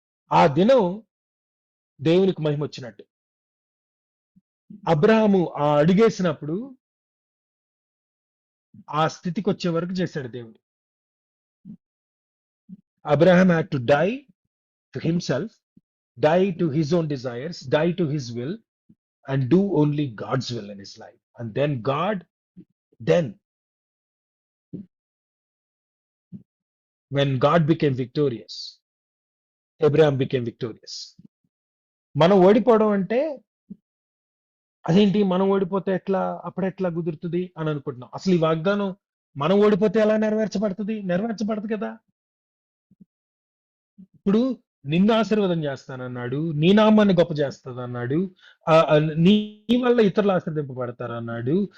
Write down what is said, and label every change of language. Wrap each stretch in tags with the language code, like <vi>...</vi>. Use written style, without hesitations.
<te>ఆ దినం దేవునికి మహిమ వచ్చినట్టు. అబ్రహాము ఆ అడుగేసినప్పుడు ఆ స్థితికి వచ్చే వరకు చేశాడు దేవుడు.</te> <en>Abraham had to die to himself, die to his own desires, die to his will, and do only God's will in his life. And then when God became victorious, Abraham became victorious.</en> <te>మనం ఓడిపోవడం అంటే అదేంటి, మనం ఓడిపోతే ఎట్లా, అప్పుడెట్లా కుదురుతుంది అని అనుకుంటున్నాం. అసలు ఈ వాగ్దానం మనం ఓడిపోతే ఎలా నెరవేర్చబడుతుంది? నెరవేర్చబడదు కదా. ఇప్పుడు నిన్ను ఆశీర్వాదం చేస్తానన్నాడు, నీ నామాన్ని గొప్ప చేస్తానన్నాడు, నీ వల్ల ఇతరులు ఆశీర్వదింపబడతారు అన్నాడు.</te>